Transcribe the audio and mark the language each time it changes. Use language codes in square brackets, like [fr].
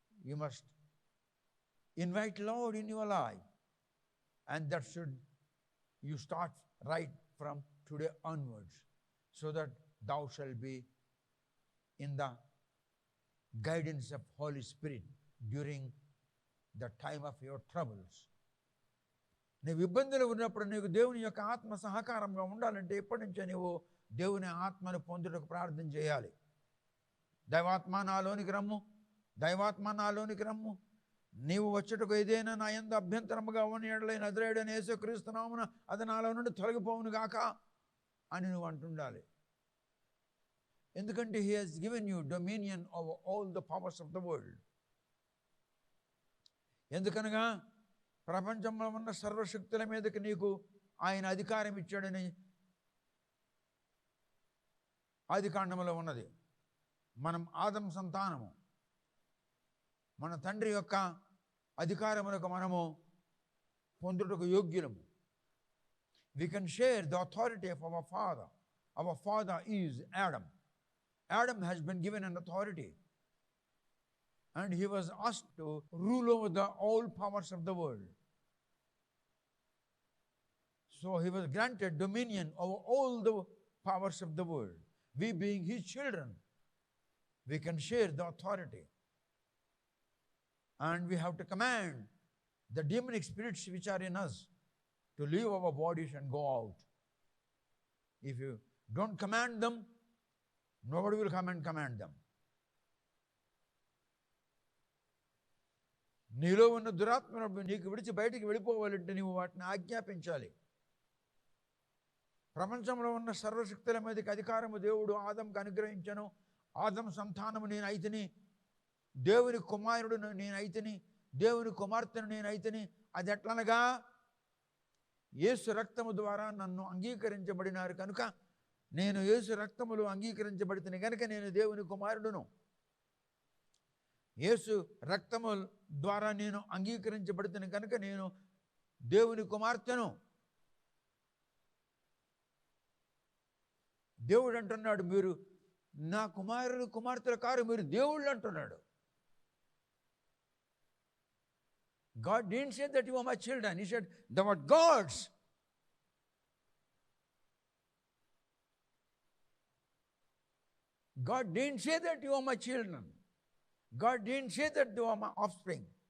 [en] You must invite Lord in your life, and that should you start right from today onwards, so that thou shalt be in the guidance of Holy Spirit during the time of your troubles. [te] నీవు ఇబ్బందులు ఉన్నప్పుడు నీకు దేవుని యొక్క ఆత్మ సహకారంగా ఉండాలంటే ఇప్పటి నుంచే నీవు దేవుని ఆత్మను పొందుటకు ప్రార్థన చేయాలి. దైవాత్మ నాలోనికి రమ్ము, దైవాత్మ నాలోనికి రమ్ము, నీవు వచ్చుటకు ఏదైనా నా యందు అభ్యంతరముగా ఉన్న యెడల నజరేయుడైన యేసుక్రీస్తు నామమున అది నాలో నుండి తొలగిపోవును గాక అని నువ్వు అంటుండాలి. ఎందుకంటే [en] he has given you dominion over all the powers of the world. [te] ఎందుకనగా ప్రపంచంలో ఉన్న సర్వశక్తుల మీదకి నీకు ఆయన అధికారం ఇచ్చాడని ఆదికాండములో ఉన్నది. మనం ఆదం సంతానము, మన తండ్రి యొక్క అధికారములకు మనము పొందుటకు యోగ్యులము. [en] We can share the authority of our father. Our father is Adam. Adam has been given an authority, and he was asked to rule over the all powers of the world. So he was granted dominion over all the powers of the world. We being his children, we can share the authority, and we have to command the demonic spirits which are in us to leave our bodies and go out. If you don't command them, nobody will come and command them. [te] నీలో ఉన్న దురాత్మను నీకు విడిచి బయటికి వెళ్ళిపోవాలంటే నీవు వాటిని ఆజ్ఞాపించాలి. ప్రపంచంలో ఉన్న సర్వశక్తుల మీదకి అధికారము దేవుడు ఆదంకు అనుగ్రహించను. ఆదం సంతానము నేను అయితిని, దేవుని కుమారుడు నేను అయితిని, దేవుని కుమార్తెను నేను అయితిని. అది ఎట్లనగా యేసు రక్తము ద్వారా నన్ను అంగీకరించబడినారు కనుక, నేను యేసు రక్తములు అంగీకరించబడితేనే కనుక నేను దేవుని కుమారుడును. యేసు రక్తము ద్వారా నేను అంగీకరించబడితేనే కనుక నేను దేవుని కుమార్తెను. దేవుడు అంటున్నాడు, మీరు నా కుమారుడు కుమార్తెలు కారు, మీరు దేవుళ్ళు అంటున్నాడు. [en] God didn't say that you are my children. He said they were gods. God didn't say that you are my children. God didn't say that they are my offspring.